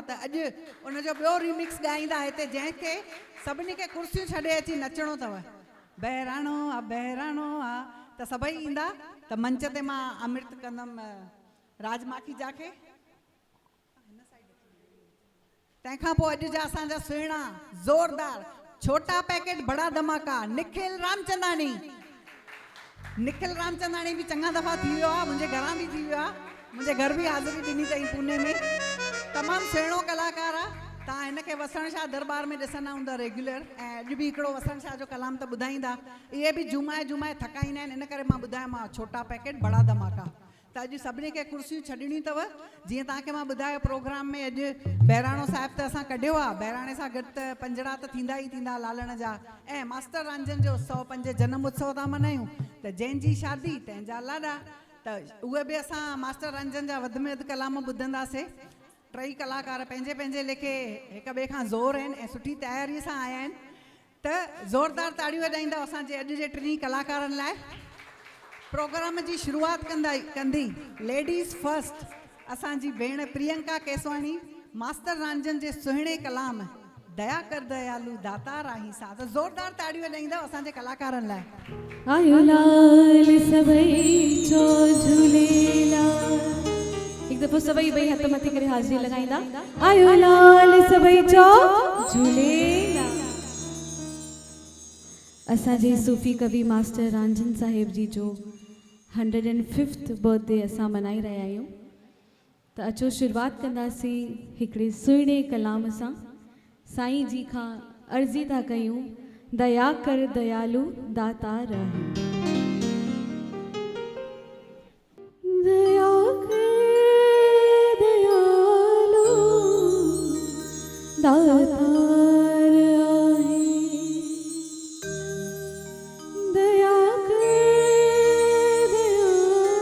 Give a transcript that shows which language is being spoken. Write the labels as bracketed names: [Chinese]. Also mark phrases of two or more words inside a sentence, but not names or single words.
[Sindhi] त अॼु उनजो ॿियो रिमिक्स ॻाईंदा हिते, जंहिंखे सभिनी खे कुर्सियूं छॾे अची नचणो अथव। बहिराणो आहे त सभई ईंदा। त मंच ते मां अमृत कंदमि राजमाखी जा खे। तंहिंखां पोइ अॼु जा असांजा सुहिणा ज़ोरदार [Hindi] छोटा पैकेट बड़ा धमाका [Sindhi] निखिल रामचंदानी। निखिल रामचंदानी बि चङा दफ़ा थी वियो आहे, मुंहिंजे घरां बि थी वियो आहे, मुंहिंजे घर बि हाज़िरी ॾिनी अथई पुणे में। तमामु सुहिणो कलाकार आहे। तव्हां हिनखे वसण शाह दरबार में ॾिसंदा हूंदा रेगुलर, ऐं अॼु बि हिकिड़ो वसण शाह जो कलाम त ॿुधाईंदा। इहे बि जुमाए थकाईंदा आहिनि, इन करे मां ॿुधायोमांव [Hindi] छोटा पैकेट बड़ा धमाका। [Sindhi] त अॼु सभिनी खे कुर्सियूं छॾणियूं अथव। जीअं तव्हांखे मां ॿुधायो प्रोग्राम में अॼु बहिराणो साहिबु त असां कढियो आहे, बहिराणे सां गॾु त पंजड़ा त थींदा ई थींदा लालण जा। ऐं मास्टर रांझनि जो 105 जनम उत्सव था मल्हायूं, त जंहिंजी शादी तंहिंजा लाॾा। त उहे बि असां मास्टर रांझनि जा वधि में वधि कलाम ॿुधंदासीं। टई कलाकार पंहिंजे पंहिंजे लेखे हिक ॿिए खां ज़ोर आहिनि ऐं सुठी तयारीअ सां आया आहिनि। त ज़ोरदार ताड़ियूं वॼाईंदा असांजे अॼु जे टिनी कलाकारनि लाइ। प्रोग्राम जी शुरूआत कंदी [English] ladies first [Sindhi] असांजी भेण प्रियंका केसवानी, मास्टर रांझनि जे सुहिणे कलाम दया कर दयालू दाता राही सां। त ज़ोरदार ताड़ियूं वॼाईंदा असांजे कलाकारनि लाइ। आयो लाल सभई चो झूलेलाल। एक दफ़ो सभई ॿई हथ मथे करे हाज़िरी लॻाईंदा। आयो लाल सभई चो झूलेलाल। असांजे सूफ़ी कवि मास्टर रांझन साहिब जी जो 105th बर्थडे असां मनाई रहिया आहियूं। त अचो शुरूआत कंदासीं हिकिड़े सुहिणे कलाम सां। साईं जी खां अर्ज़ी था कयूं, दया कर दयालू दाता रहे। दया कर दयालू दाता दया कर दयालू